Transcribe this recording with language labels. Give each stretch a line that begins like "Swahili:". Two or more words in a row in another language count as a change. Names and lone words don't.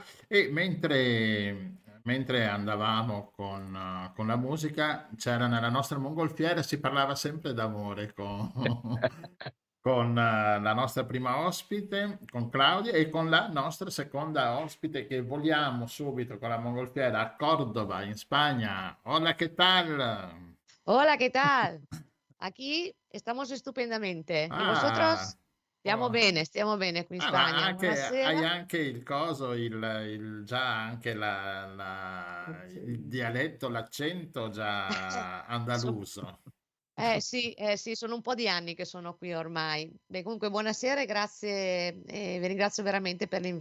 Italian: E mentre andavamo con la musica, c'era nella nostra mongolfiera, si parlava sempre d'amore con la nostra prima ospite, con Claudia, e con la nostra seconda ospite che voliamo subito con la mongolfiera a Córdoba, in Spagna.
Spanish: Hola, ¿qué tal? Hola, ¿qué tal? Aquí estamos estupendamente. ¿Y vosotros? Oh.
Italian: Stiamo bene qui in Ma Spagna. hai Buonasera. anche il coso, già anche il dialetto, l'accento già So- andaluso. sì, sono un po' di anni che sono qui ormai. Beh, comunque buonasera e grazie, vi ringrazio veramente per l'invito.